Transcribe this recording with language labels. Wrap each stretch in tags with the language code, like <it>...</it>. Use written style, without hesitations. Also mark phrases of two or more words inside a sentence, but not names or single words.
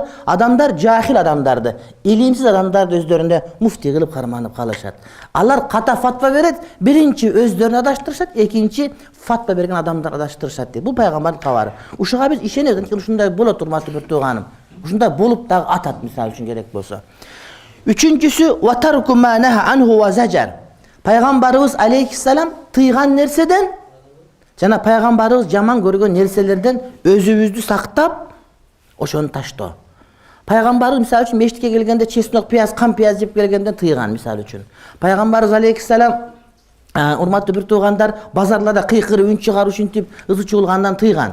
<ky>Адамдар жахил адамдарды, илимсиз адамдарды өздөрүнө муфти кылып карманып калышат. Алар ката фатва берет, биринчи өздөрүн адаштырышат, экинчи фатва берген адамдар адаштырышат дейт. Бул пайгамбардын кабары. Ушуга биз ишенебиз, ушундай болот урматтуу бир тууганым. Ушундай болуп дагы атат мисалы үчүн керек болсо.</ky> <ar>Üçüncüsü وترك ما نهى عنه وزجر.</ar> <ky>Пайгамбарыбыз алейхиссалам тыйган нерседен жана пайгамбарыбыз жаман көргөн нерселерден өзүбүздү сактап, ошону таштоо. Пайгамбарыбыз мисалы үчүн мечитке келгенде чеснок, пияз, кам пияз жеп келгенден тыйган мисалы үчүн. Пайгамбарыбыз алейхиссалам урматтуу бир туугандар базарларда кыйкырып, үн чыгарып, ушинтип ызы чуулгандан тыйган.</ky>